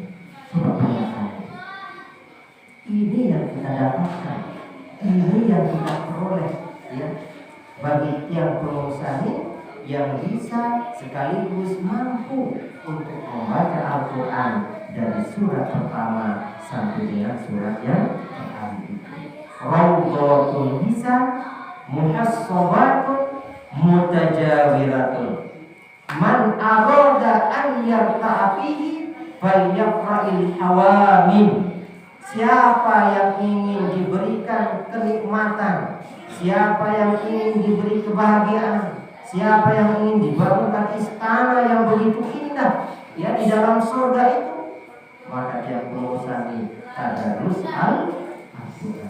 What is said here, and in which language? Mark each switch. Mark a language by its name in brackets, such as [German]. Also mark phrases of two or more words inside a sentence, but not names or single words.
[Indonesian] Coba bayangkan, ini yang kita dapatkan, ini yang kita peroleh, ya, bagi yang pengusaha yang bisa sekaligus mampu untuk membaca Al-Quran dari surat pertama sampai dengan surat yang terakhir. [Arabic] روضة حسان مخصبة متجاورة. من أراد أن يرتع فيه فليقرأ الحواميم. [Indonesian] Siapa yang ingin diberikan kenikmatan, siapa yang ingin diberi kebahagiaan, siapa yang ingin dibangunkan istana yang begitu indah, ya, di dalam surga itu, maka dia pengusaha tadarus Al-Quran.